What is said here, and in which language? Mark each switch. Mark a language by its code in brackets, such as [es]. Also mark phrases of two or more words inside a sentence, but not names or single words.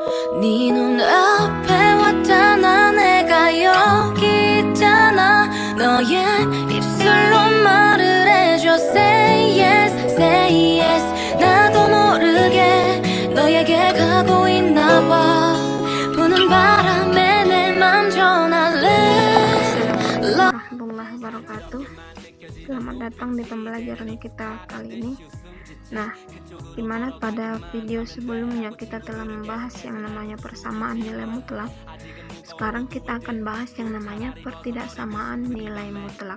[ko] 네 눈앞에 왔잖아 내가 여기 있잖아 너의 입술로 말을 해줘 [en] Say yes, say yes [ko] 나도 모르게 너에게 가고 있나 봐 부는 바람에 내 맘 전할래 [ar] ورحمة الله وبركاته. [id] Selamat datang di pembelajaran kita kali ini. Nah, dimana pada video sebelumnya kita telah membahas yang namanya persamaan nilai mutlak. Sekarang kita akan bahas yang namanya pertidaksamaan nilai mutlak.